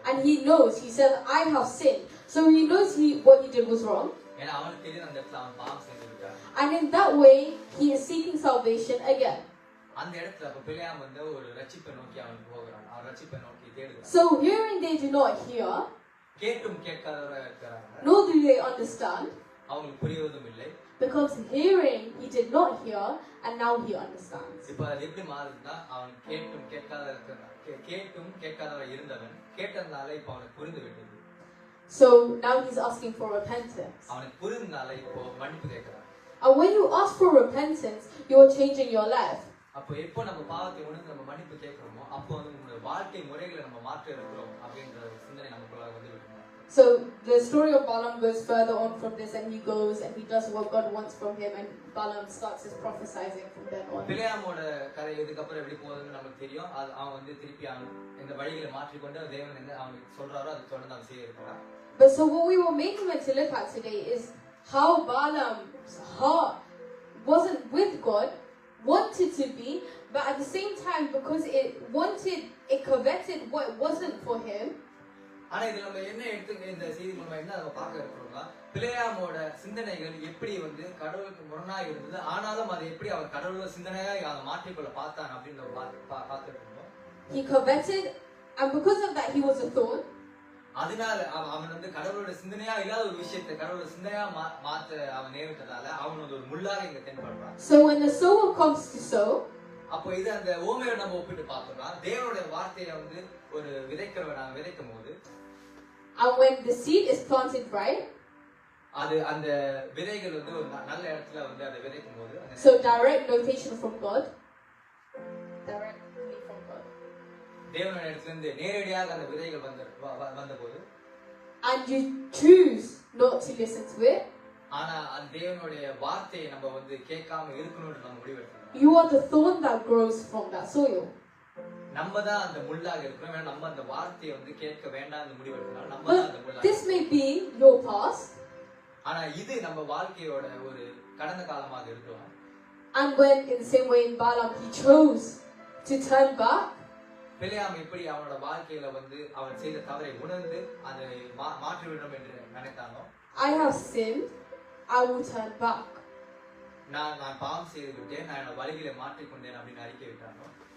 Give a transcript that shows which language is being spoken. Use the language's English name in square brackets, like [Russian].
[English] And he knows, he said, I have sinned. So he knows what he did was wrong. [Tamil] ஏன்னா அவனுக்கு தெரியும் அந்த இடத்துல அவன் பாவம் செஞ்சு விட்டான். [English] And in that way, he is seeking salvation again. [Tamil] அந்த இடத்துல அப்ப பிள்ளையாம் வந்து ஒரு ரட்சிப்பை நோக்கி அவன் போகிறான். அவன் ரட்சிப்பை நோக்கி தேடுகிறான். [English] So hearing they do not hear, [Tamil] கேட்டும் கேட்காதவராக இருக்கிறாங்க. [English] nor do they understand. [Tamil] அவங்களுக்கு புரியவதும் இல்லை. [English] Because hearing, he did not hear, and now he understands. [Tamil] இப்போ அது எப்படி மாறுதுன்னா அவன் கேட்டும் கேட்காதவ இருந்தவன் கேட்டதுனால இப்போ அவனுக்கு புரிந்து விட்டது. [English] So now he's asking for repentance. [Tamil] அவனுக்கு புரிந்தனால இப்போ மன்னிப்பு கேட்கிறான். [English] And when you ask for repentance, you are changing your life. [Tamil] அப்போ எப்போ நம்ம பாவத்தை உணர்ந்து நம்ம மன்னிப்பு கேட்கிறோமோ அப்போ வந்து நம்மளுடைய வாழ்க்கை முறைகளை நம்ம மாற்ற இருக்கிறோம் அப்படின்ற சிந்தனை நமக்குள்ள வந்து விடணும். [English] So the story of Balaam goes further on from this, and he goes and he does what God wants from him, and Balaam starts his prophesying from then on. [Tamil] பிலேயாமோட கதை இதுக்கு அப்புறம் எப்படி போகுதுன்னு நமக்கு தெரியும். அது அவன் வந்து திருப்பி இந்த வழிகளை மாற்றிக்கொண்டு தேவன் என்ன அவனுக்கு சொல்றாரோ அதை தொடர்ந்து அவன் செய்ய இருக்கிறான். [English] But so what we were mainly meant to look at today is how Balaam's heart wasn't with God, wanted to be, but at the same time, because it coveted what wasn't for him. [Tamil] ஆனா இது நம்ம என்ன எடுத்து இந்த செய்தி மூலமா என்ன நம்ம பார்க்க இருக்கிறோம்னா பிலேயாமோட சிந்தனைகள் எப்படி வந்து கடவுளுக்கு முரணாக இருந்தது, ஆனாலும் அதை எப்படி அவர் கடவுளோட சிந்தனையா அதை மாற்றிக்கொள்ள பார்த்தான் அப்படின்னு நம்ம பார்த்துட்டு இருந்தோம். [English] He coveted, and because of that he was a thorn. [Tamil] அதனால அவன் வந்து கடவுளோட சிந்தனையா இல்லாத ஒரு விஷயத்தை கடவுளோட சிந்தனையா மாத்த அவன் நேரிட்டதால அவன் வந்து ஒரு முள்ளாக இங்க தென்படுறான். [English] So when the sower comes to sow, [Tamil] அப்போ இது அந்த ஓமையோட நம்ம ஒப்பிட்டு பார்த்தோம்னா தேவனுடைய வார்த்தையை வந்து ஒரு விதைக்கிறவன் விதைக்கும் போது, [English] and when the seed is planted right, [Tamil] அது அந்த விதைகள் வந்து ஒரு நல்ல இடத்துல வந்து அதை விதைக்கும் போது, [English] so direct notation from God, directly from God, [Tamil] தேவனுடைய இடத்துல இருந்து நேரடியாக அந்த விதைகள் வந்தபோது, [English] and you choose not to listen to it, [Tamil] ஆனா அந்த தேவனுடைய வார்த்தையை நம்ம வந்து கேட்காம இருக்கணும்னு நம்ம முடிவெடுக்கணும். [English] you are the thorn that grows from that soil. [Tamil] நம்ம தான் அந்த முள்ளாக இருக்கணும். ஏன்னா நம்ம அந்த வார்த்தையை வந்து கேட்க வேண்டாம்னு முடிவெடுக்கணும். நம்ம தான் அந்த [English] But [Tamil] முள்ளாக. [English] this may be your past, [Tamil] ஆனா இது நம்ம வாழ்க்கையோட ஒரு கடந்த காலமாக இருக்கலாம். [English] and when in the same way in Balaam he chose to turn back, [Tamil] பிலேயாம் எப்படி அவனோட வாழ்க்கையில வந்து அவன் செய்த தவறை உணர்ந்து அதை மாற்றி விடணும் என்று நினைத்தானோ, [English] I have sinned, I will turn back. [Tamil] நான் பாவம் செய்து விட்டேன், நான் என்னோட வழிகளை மாற்றிக்கொண்டேன் அப்படின்னு அறிக்கை விட்டானோ,